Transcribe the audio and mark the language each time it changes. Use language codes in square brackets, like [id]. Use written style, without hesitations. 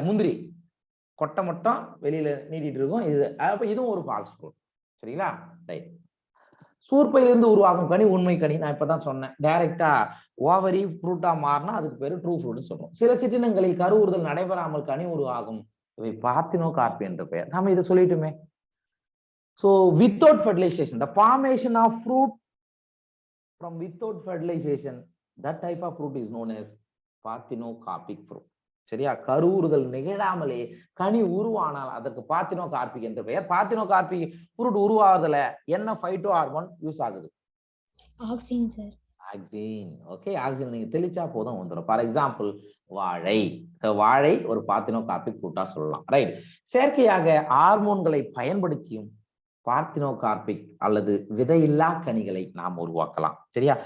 [ta] முந்திரி கொட்டை மட்டும் வெளியில நீட்டிட்டு இருக்கும். இது அப்ப இதுவும் ஒரு ஃபால்ஸ் ஃப்ரூட். சரிங்களா? ரைட். சூர்பையிலிருந்து உருவாகும் கனி உண்மை கனி. நான் இப்பதான் சொன்னேன். டைரக்டா ஓவரி ஃப்ரூட்டா மாறினா அதுக்கு பேரு ட்ரூ ஃப்ரூட்னு சொல்றோம். சில சிற்றினங்களில் கருவுறுதல் நடைபெறாமல் கனி உருவாகும். இவை பார்த்தினோகார்பி என்ற பெயர். நாம இதை சொல்லிட்டுமே. [en] So without fertilization, the formation of fruit from without fertilization, that type of fruit is known as parthenocarpic fruit. [ta] சரியா? கருவுறுதல் நிகழாமலே கனி உருவானால் அதற்கு பார்த்தினோகார்பிக் என்ற பெயர். பார்த்தினோகார்பிக் ஃப்ரூட் உருவாவதுல என்ன ஃபைட்டோ ஹார்மோன் யூஸ் ஆகுது? Auxin sir. Auxin. Okay. Auxin நீங்க தெளிச்சா போதும் வந்துடும். [en] for example [ta] வாழை. வாழை ஒரு பார்த்தினோகார்பிக் ஃப்ரூட்டா சொல்லலாம். ரைட். செயற்கையாக ஹார்மோன்களை பயன்படுத்தியும் பார்த்தினோகார்பிக் அல்லது விதையில்லா கனிகளை நாம் உருவாக்கலாம். சரியா?